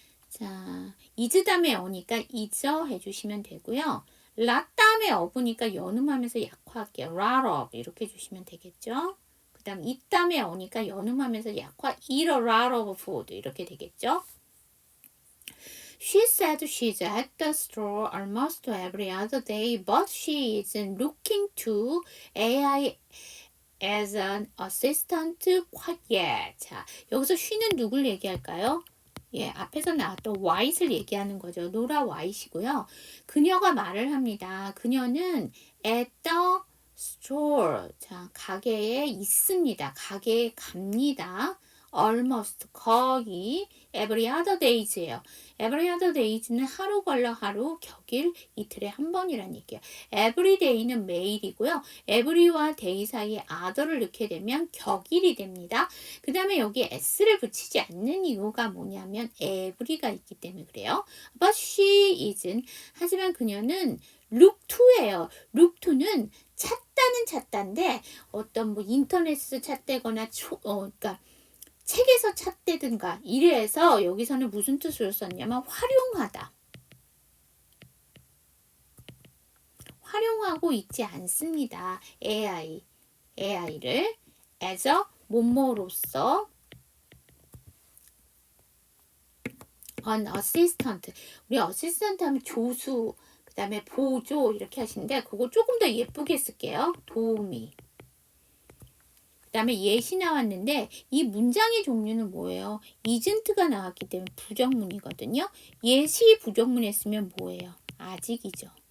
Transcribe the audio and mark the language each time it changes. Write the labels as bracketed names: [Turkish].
[Korean] 자, is 다음에 어니까 is 해주시면 되고요. lot 다음에 어부니까 연음하면서 약화할게요. [English] lot of [Korean] 이렇게 해주시면 되겠죠. 그 다음 it 다음에 어니까 연음하면서 약화 [English] eat a lot of food [Korean] 이렇게 되겠죠. [English] She said she's at the store almost every other day, but she isn't looking to AI as an assistant quite yet. [Korean] 자, 여기서 she는 누굴 얘기할까요? 예, 앞에서 나왔던 white을 얘기하는 거죠. 노라 white이고요. 그녀가 말을 합니다. 그녀는 at the store. 자, 가게에 있습니다. 가게에 갑니다. almost 거의 [English] every other days [Korean] 예요. every other days는 하루 걸러 하루, 격일, 이틀에 한 번이란 얘기예요. [English] every day [Korean] 는 매일이고요. every와 day 사이에 other를 넣게 되면 격일이 됩니다. 그 다음에 여기에 s를 붙이지 않는 이유가 뭐냐면 every가 있기 때문에 그래요. [English] But she isn't. [Korean] 하지만 그녀는 look to예요. look to는 찾다인데 어떤 뭐 인터넷에서 찾다거나 그러니까 책에서 찾대든가 이래서 여기서는 무슨 뜻으로 썼냐면 활용하다. 활용하고 있지 않습니다. AI를 as a 뭐뭐로서 an assistant. 우리 assistant 하면 조수, 그 다음에 보조 이렇게 하시는데 그거 조금 더 예쁘게 쓸게요. 도우미. 그 다음에 예시 나왔는데 이 문장의 종류는 뭐예요? isn't가 나왔기 때문에 부정문이거든요. 예시 부정문에 쓰면 뭐예요? 아직이죠.